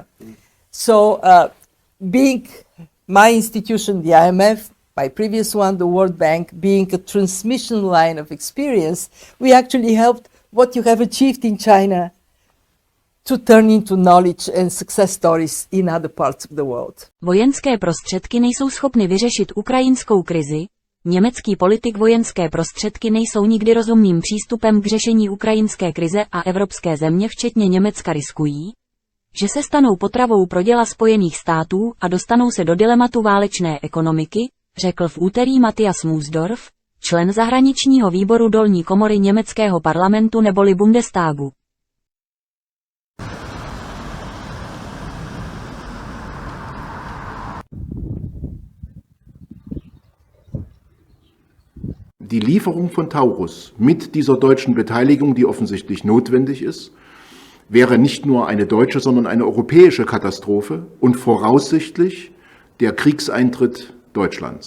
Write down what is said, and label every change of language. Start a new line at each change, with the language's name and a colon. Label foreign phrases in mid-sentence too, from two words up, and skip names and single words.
English: So being my institution, the IMF, my previous one, the World Bank, being a transmission line of experience, we actually helped what you have achieved in China to turn into knowledge and success stories in other parts of the world.
Czech: Vojenské prostředky nejsou schopny vyřešit ukrajinskou krizi. Německý politik vojenské prostředky nejsou nikdy rozumným přístupem k řešení ukrajinské krize a evropské země včetně Německa riskují, že se stanou potravou pro děla Spojených států a dostanou se do dilematu válečné ekonomiky, řekl v úterý Matthias Musdorf, člen zahraničního výboru dolní komory německého parlamentu neboli Bundestagu.
German: Die Lieferung von Taurus mit dieser deutschen Beteiligung, die offensichtlich notwendig ist, wäre nicht nur eine deutsche, sondern eine europäische Katastrophe und voraussichtlich der Kriegseintritt Deutschlands.